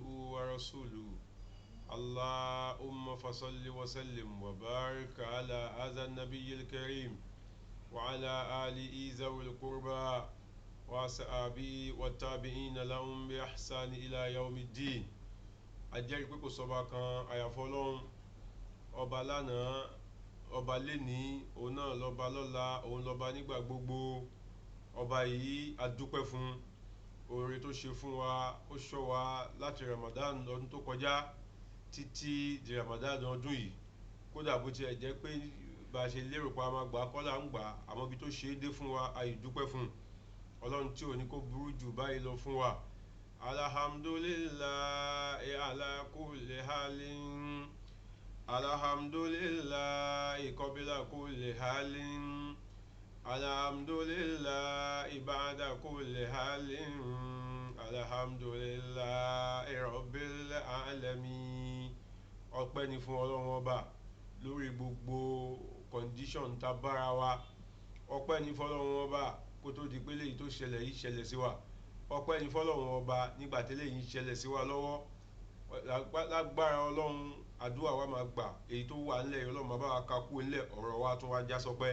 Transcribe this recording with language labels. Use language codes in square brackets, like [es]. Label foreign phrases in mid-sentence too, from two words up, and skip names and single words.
[ar] ورسوله اللهم فصل وسلم وبارك على هذا النبي الكريم وعلى آله ذوي القربى وصحابه والتابعين لهم بإحسان إلى يوم الدين [yo] ajẹ́rìí pé kò sọ́ba kan àyàfọ́ Ọlọ́run ọba lánàá ọba lénìí òun náà lọ́ba lọ́la òun lọ́ba nígbà gbogbo ọba yìí adúpẹ́ fún oore tó ṣe fún wa ó ṣọ́ wa láti Ramadan ọdún tó kọjá títí di Ramadan ọdún yìí kódà bó tiẹ̀ jẹ́ pé bá a ṣe lérò pa máa gbà kọ́là ń gbà àmọ́ ibi tó ṣe é dé fún wa ayì dúpẹ́ fún Ọlọ́run tí ò ní kó burú jù báyìí lọ fún wa. [ar] الحمد لله على كل حال الحمد لله قبل كل حال الحمد لله بعد كل حال الحمد لله رب العالمين. [yo] Ọpẹ́ ni fún Ọlọ́run ọba lórí gbogbo condition tá bára wa. Ọpẹ́ ni fún Ọlọ́run ọba kó tó di pé léyìí tó ṣẹlẹ̀ yìí ṣẹlẹ̀ sí wa. Ọpẹ́ ni fún Ọlọ́run ọba nígbà tí léyìí ṣẹlẹ̀ sí wa lọ́wọ́. Lágbára Ọlọ́run àdúrà wa máa gbà èyí tó wà nílẹ̀ Ọlọ́run máa bá wa kakú nílẹ̀ ọ̀rọ̀ wa tún wá já sọpẹ́.